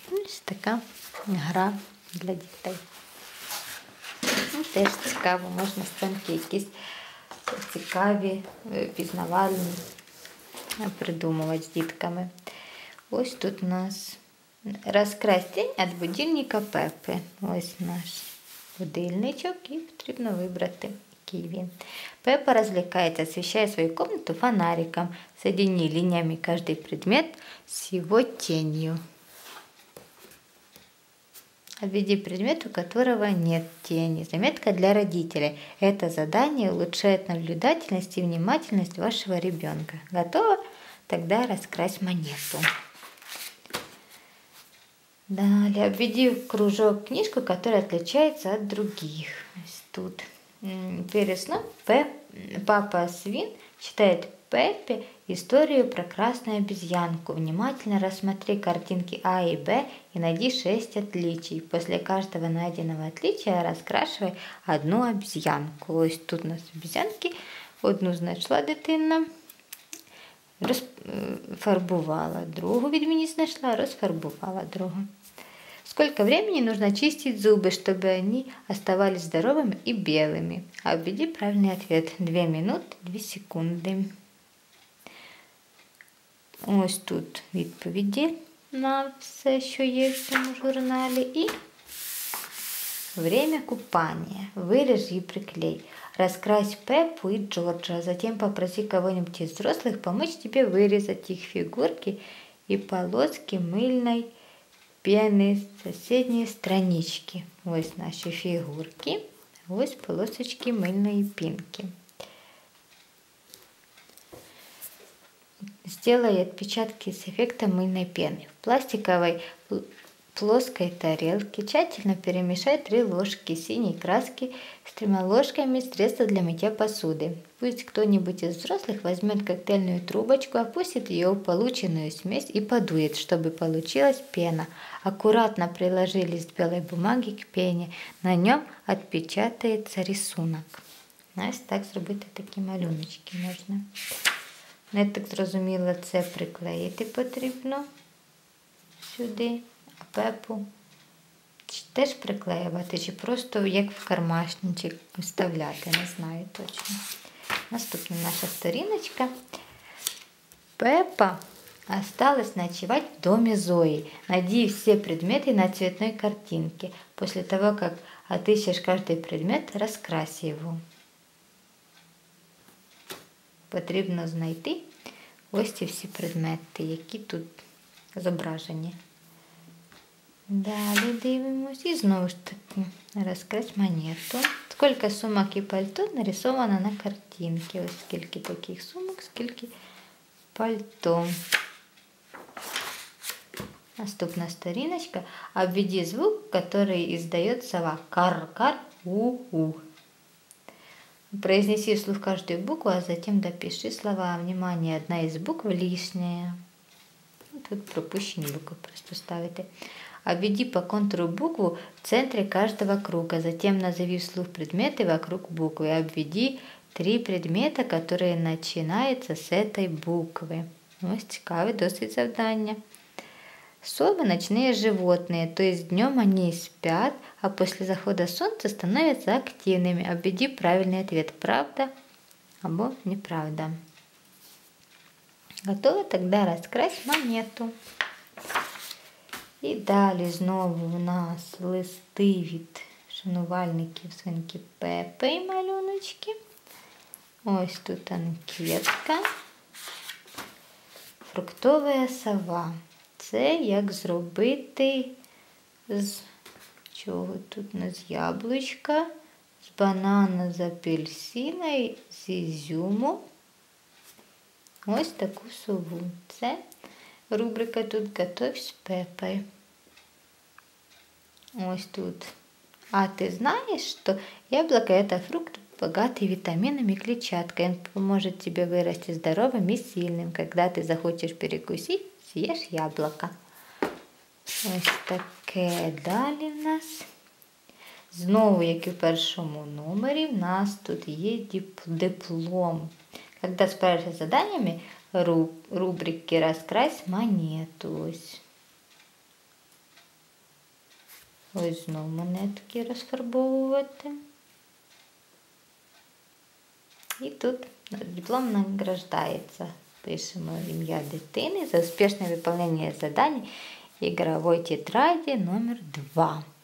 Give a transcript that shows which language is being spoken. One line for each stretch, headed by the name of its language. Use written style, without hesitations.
Ukrainian: Ось така гра для дітей. Теж цікаво, можна сценки якісь цікаві, пізнавальні придумувати з дітками. Ось тут у нас розкрась тінь від будильника Пеппи. Ось наш будильничок, і потрібно вибрати, який він.
Russian: Пеппа развлекается, освещая свою комнату фонариком. Соедини линиями каждый предмет с его тенью. Отведи предмет, у которого нет тени. Заметка для родителей. Это задание улучшает наблюдательность и внимательность вашего ребенка. Готово? Тогда раскрась монету. Далее обведи в кружок книжку, которая отличается от других. Тут перед сном папа Свин читает Пеппе историю про красную обезьянку. Внимательно рассмотри картинки А и Б и найди 6 отличий. После каждого найденного отличия раскрашивай одну обезьянку.
Ukrainian: Ось тут у нас обезьянки. Одну знайшла дитина, розфарбувала. Другу відмінність знайшла, розфарбувала другу.
Russian: Сколько времени нужно чистить зубы, чтобы они оставались здоровыми и белыми? Обведи правильный ответ. 2 минуты, 2 секунди.
Ukrainian: Ось тут відповіді на все, що є в цьому журналі.
Russian: І время купания. Вырежь и приклей. Раскрась Пеппу и Джорджа. Затем попроси кого-нибудь из взрослых помочь тебе вырезать их фигурки и полоски мыльной пены з соседней странички.
Ukrainian: Ось наші фігурки. Ось полосочки
Russian: мыльной пенки. Сделай отпечатки с эффектом мыльной пены. В пластиковой плоской тарелке тщательно перемешай 3 ложки синей краски с 3 ложками средства для мытья посуды. Пусть кто-нибудь из взрослых возьмет коктейльную трубочку, опустит ее в полученную смесь и подует, чтобы получилась пена. Аккуратно приложи лист белой бумаги к пене. На нем отпечатается рисунок.
Ukrainian: Ось так зробити такі малюночки можна. Я так зрозуміла, це приклеїти потрібно сюди, а Пеппу теж приклеювати, чи просто як в кармашничок вставляти, не знаю точно. Наступна наша сторіночка.
Russian: Пеппа осталась ночевать в доме Зои. Найди все предметы на цветной картинке. После того, как отыщешь каждый предмет, раскрась его.
Ukrainian: потрібно знайти ось ці всі предмети, які тут зображені. Далі дивимось. І знову ж таки розкрась монету. Скільки сумок і пальто нарисовано на картинці. Ось скільки таких сумок, скільки пальто. Наступна сторіночка.
Russian: Обведи звук, который издает сова. Кар-кар, у-у. Произнеси вслух каждую букву, а затем допиши слова. Внимание, одна из букв лишняя.
Ukrainian: Тут пропущені буквы просто ставите.
Russian: Обведи по контуру букву в центре каждого круга. Затем назови вслух предметы вокруг буквы. Обведи 3 предмета, которые начинаются с этой буквы.
Ukrainian: Ось цікаве досить завдання.
Russian: Совы – ночные животные, то есть днем они спят, а после захода солнца становятся активными. Обведи правильный ответ – правда або неправда. Готово? Тогда розкрась монету.
Ukrainian: І далі знову у нас листи від шанувальників свинки Пепи і малюночки. Ось тут анкетка. Фруктова сова. Це як зробити з чого тут у нас яблучка, з банана, з апельсина, з ізюму. Ось таку сову. Це рубрика тут «Готовь з Пеппой». Ось тут.
Russian: А ты знаешь, что яблоко – это фрукт, богатый витаминами и клетчаткой. Он поможет тебе вырасти здоровым и сильным. Когда ты захочешь перекусить, съешь яблоко.
Ukrainian: Ось таке далі в нас. Знову, як і в першому номері, в нас тут є диплом.
Russian: Когда справишься с заданиями рубрики «Раскрась монету».
Ukrainian: Ось знову монетки розфарбовувати. І тут диплом награждається. Пишемо ім'я дитини за успішне виконання завдань ігрової тетраді номер 2.